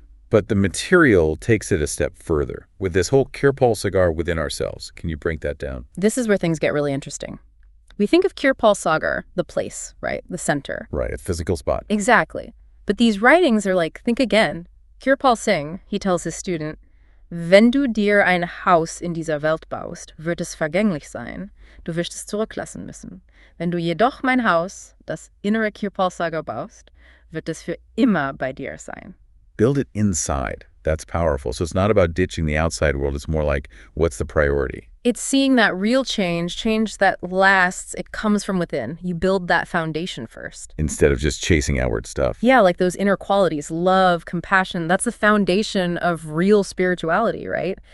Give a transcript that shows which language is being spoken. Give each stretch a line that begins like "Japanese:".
English: But the material takes it a step further with this whole Kirpal Sagar within ourselves. Can you break that down? This is where things get really interesting. We think of Kirpal Sagar, the place, right? The center. Right, a physical spot. Exactly. But these writings are like, think again. Kirpal Singh, he tells his student,
German: Wenn du dir ein Haus in dieser Welt baust, wird es vergänglich sein. Du wirst es zurücklassen müssen. Wenn du jedoch mein Haus, das innere Kirpal Sagar baust, wird es für immer bei dir sein.
English: Build it inside. That's powerful. So it's not about ditching the outside world. It's more like, what's the priority? It's seeing that real change that lasts, it comes from within. You build that foundation first. Instead of just chasing outward stuff. Yeah, like those inner qualities, love, compassion, that's the foundation of real spirituality, right?